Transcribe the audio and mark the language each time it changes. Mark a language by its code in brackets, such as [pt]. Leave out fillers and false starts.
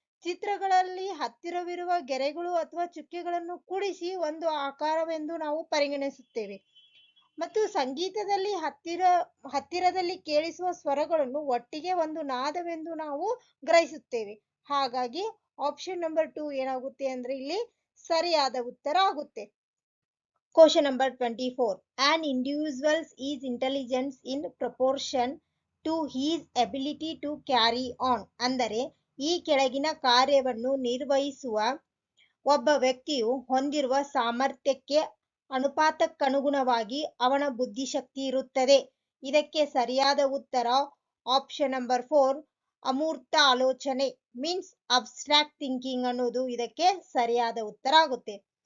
[kn] ಚಿತ್ರಗಳಲ್ಲಿ ಹತ್ತಿರವಿರುವ ಗೆರೆಗಳು ಅಥವಾ ಚುಕ್ಕೆಗಳನ್ನು ಕೂಡಿಸಿ ಒಂದು ಆಕಾರವೆಂದು ನಾವು ಪರಿಗಣಿಸುತ್ತೇವೆ. ಮತ್ತು ಸಂಗೀತದಲ್ಲಿ ಹತ್ತಿರದಲ್ಲಿ ಕೇಳಿಸುವ ಸ್ವರಗಳನ್ನು ಒಟ್ಟಿಗೆ ಒಂದು ನಾದವೆಂದು ನಾವು ಗ್ರಹಿಸುತ್ತೇವೆ. ಹಾಗಾಗಿ ಆಪ್ಷನ್ ನಂಬರ್ 2 ಏನಾಗುತ್ತೆ ಅಂದ್ರೆ ಇಲ್ಲಿ ಸರಿಯಾದ ಉತ್ತರ ಆಗುತ್ತೆ. [en] Question number 24. An individual's is intelligence in proportion to his ability to carry on. [kn] ಅಂದರೆ ಈ ಕೆಳಗಿನ ಕಾರ್ಯವನ್ನು ನಿರ್ವಹಿಸುವ ಒಬ್ಬ ವ್ಯಕ್ತಿಯು ಹೊಂದಿರುವ ಸಾಮರ್ಥ್ಯಕ್ಕೆ ಅನುಪಾತಕ್ಕನುಗುಣವಾಗಿ ಅವನ ಬುದ್ಧಿಶಕ್ತಿ ಇರುತ್ತದೆ. ಇದಕ್ಕೆ ಸರಿಯಾದ ಉತ್ತರ ಆಪ್ಷನ್ ನಂಬರ್ 4 ಅಮೂರ್ತ ಆಲೋಚನೆ ಮೀನ್ಸ್ ಅಬ್ಸ್ಟ್ರಾಕ್ಟ್ ಥಿಂಕಿಂಗ್ ಅನ್ನೋದು ಇದಕ್ಕೆ ಸರಿಯಾದ ಉತ್ತರ ಆಗುತ್ತೆ.